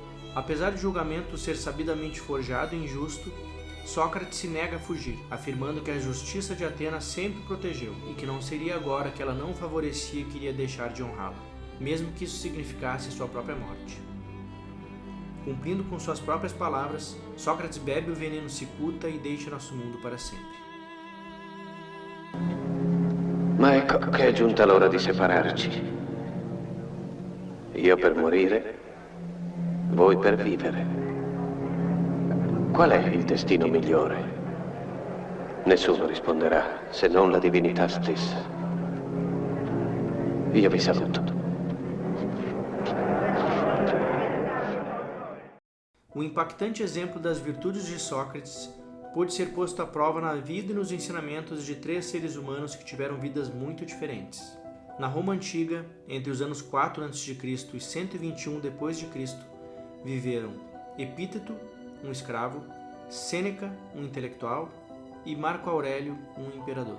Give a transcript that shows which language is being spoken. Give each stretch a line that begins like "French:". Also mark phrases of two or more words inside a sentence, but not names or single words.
Portuguese: Apesar de julgamento ser sabidamente forjado e injusto, Sócrates se nega a fugir, afirmando que a justiça de Atenas sempre o protegeu e que não seria agora que ela não favorecia que iria deixar de honrá-la, mesmo que isso significasse sua própria morte. Cumprindo com suas próprias palavras, Sócrates bebe o veneno cicuta e deixa nosso mundo para sempre.
Italian: Ma ecco che è giunta l'ora di separarci. Io per morire, voi per vivere. Qual è il destino migliore? Nessuno risponderà, se non la divinità stessa. Io vi saluto.
Portuguese: O impactante exemplo das virtudes de Sócrates pôde ser posto à prova na vida e nos ensinamentos de três seres humanos que tiveram vidas muito diferentes. Na Roma Antiga, entre os anos 4 a.C. e 121 d.C., viveram Epíteto, um escravo, Sêneca, um intelectual, e Marco Aurélio, um imperador.